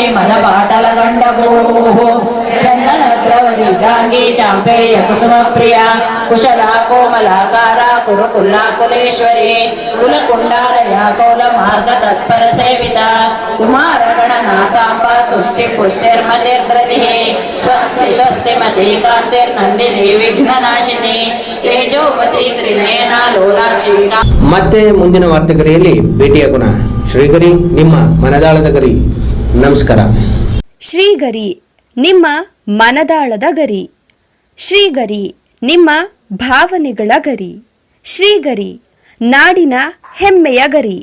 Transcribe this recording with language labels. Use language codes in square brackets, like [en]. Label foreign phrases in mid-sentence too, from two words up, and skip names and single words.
[sa] मदपाटलगण्डभूः चन्दनद्रवदी गाङ्गी चाम्पेय कुसुमप्रिया कुशला कोमलाकारा कुरुकुल्ला कुलेश्वरी कुलकुण्डालया कौलमार्ग तत्पर सेविता कुमारगणनाथाम्बा तुष्टि पुष्टिर्मतिर्धृतिः स्वस्ति स्वस्तिमती कान्तिर्नन्दिनी विघ्ननाशिनी तेजोपति त्रिनयना लोलाक्षी. [kn] ಮತ್ತೆ ಮುಂದಿನ ವಾರ್ತೆಗರಿಯಲ್ಲಿ ಭೇಟಿಯಾಗೋಣ. ಶ್ರೀಗರಿ, ನಿಮ್ಮ ಮನದಾಳದ ಗರಿ. ನಮಸ್ಕಾರ. ಶ್ರೀಗರಿ, ನಿಮ್ಮ ಮನದಾಳದ ಗರಿ. ಶ್ರೀಗರಿ, ನಿಮ್ಮ ಭಾವನೆಗಳ ಗರಿ. ಶ್ರೀಗರಿ, ನಾಡಿನ ಹೆಮ್ಮೆಯ ಗರಿ.